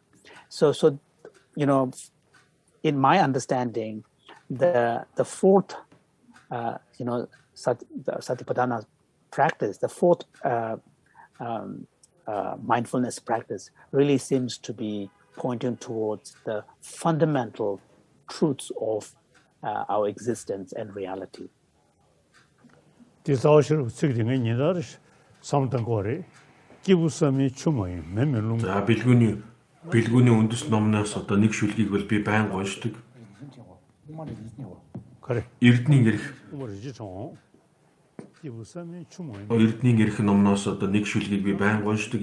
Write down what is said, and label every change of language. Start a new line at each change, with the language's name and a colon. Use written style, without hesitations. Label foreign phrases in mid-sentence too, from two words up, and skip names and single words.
English: So in my understanding, the fourth, Satipatthana practice, the fourth mindfulness practice really seems to be pointing towards the fundamental truths of our existence and reality.
Mongolian: Бэлгүүний үндэс номноос одоо нэг шүлгийг бол би байнга уншдаг. Эрдний эрх номноос одоо нэг шүлгийг би байнга уншдаг.